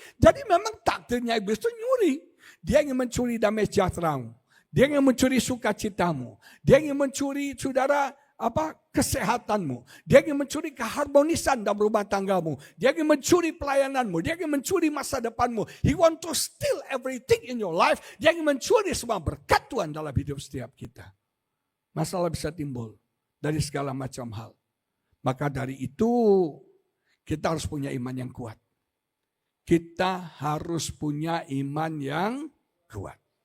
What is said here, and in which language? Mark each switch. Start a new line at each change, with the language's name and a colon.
Indonesian: Jadi memang takdirnya iblis itu nyuri. Dia ingin mencuri damai sejahteramu. Dia ingin mencuri sukacitamu. Dia ingin mencuri saudara kesehatanmu. Dia ingin mencuri keharmonisan dalam rumah tanggamu. Dia ingin mencuri pelayananmu. Dia ingin mencuri masa depanmu.
English: He want to steal everything in your life.
Indonesian: Dia ingin mencuri semua berkat Tuhan dalam hidup setiap kita. Masalah bisa timbul dari segala macam hal. Maka dari itu kita harus punya iman yang kuat. Kita harus punya iman yang kuat.